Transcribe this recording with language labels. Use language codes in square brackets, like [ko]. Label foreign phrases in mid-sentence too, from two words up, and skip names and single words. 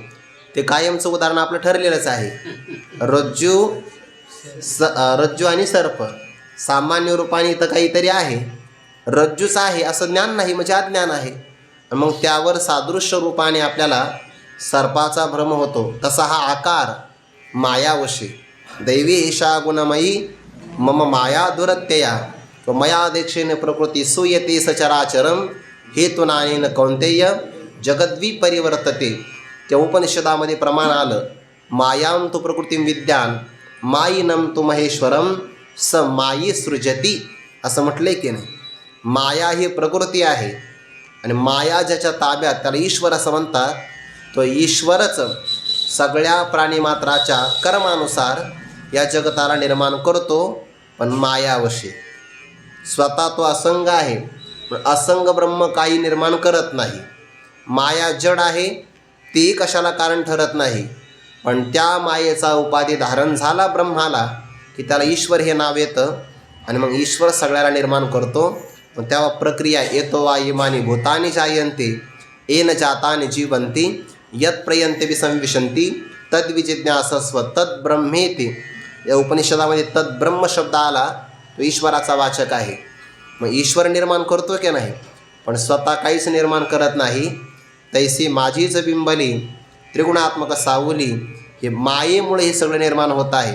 [mr] ते कायमचं उदाहरण आपलं ठरलेलंच आहे. रज्जू आणि सर्प. सामान्य रूपाने इथं काहीतरी आहे, रज्जूच आहे असं ज्ञान नाही, म्हणजे अज्ञान आहे. मग त्यावर सादृश्य रूपाने आपल्याला सर्पाचा भ्रम होतो. तसा हा आकार मायावशी. [sa] दैवी ईशा गुणमयी मम माया दुरत्यया, मया दीक्षेन प्रकृती सुयते सचराचरम हेतुनानेन कौंतेय जगद्विपरिवर्तते. [mr] त्या उपनिषदामध्ये प्रमाण आलं. [sa] मायां तु प्रकृतीं विद्यान मायिनं तु महेश्वरम स मायी सृजती, [mr] असं म्हटलंय की नाही. माया ही प्रकृती आहे, आणि माया ज्याच्या ताब्यात त्याला ईश्वर असं म्हणतात. तो ईश्वरच सगळ्या प्राणीमात्राच्या कर्मानुसार या जगताला निर्माण करतो, पण मायावशी. स्वतः तो असंग आहे, पण असंग ब्रह्म काही निर्माण करत नाही. माया जड आहे, ती कशाला कारण ठरत नाही. पण त्या मायेचा उपाधी धारण झाला ब्रह्माला की त्याला ईश्वर हे नाव येतं आणि मग ईश्वर सगळ्याला निर्माण करतो. मग तेव्हा प्रक्रिया येतो [sa] वा इमानी भूतानी जायन्ते येन जातानि जीवन्ति यत् प्रयन्ते विसंविशन्ति तद्विजिज्ञासस्व तद्ब्रह्मेति. [mr] या उपनिषदामध्ये तद्ब्रह्म शब्द आला तो ईश्वराचा वाचक आहे. मग ईश्वर निर्माण करतो की नाही, पण स्वतः काहीच निर्माण करत नाही. तैसी माझीच बिंबली त्रिगुणात्मक सावली, हे मायेमुळे हे सगळं निर्माण होत आहे.